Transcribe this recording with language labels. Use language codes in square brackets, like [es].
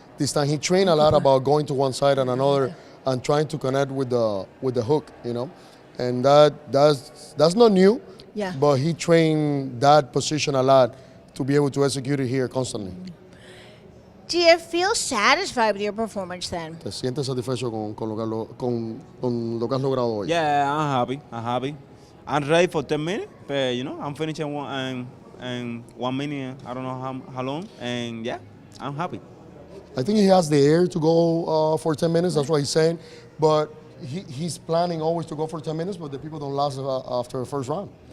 [en] This time he trained a lot about going to one side and another and trying to connect with the hook, you know. And that's not new, Yeah. but he trained that position a lot to be able to execute it here constantly. Do you feel satisfied with your performance then? [es] ¿Te sientes satisfecho con lo que has logrado hoy? [en] Yeah, I'm happy. I'm happy. I'm ready for 10 minutes, but you know, I'm finishing in 1 minute. I don't know how long, and yeah, I'm happy. I think he has the air to go for 10 minutes. That's what he's saying. But he's planning always to go for 10 minutes, but the people don't last after the first round.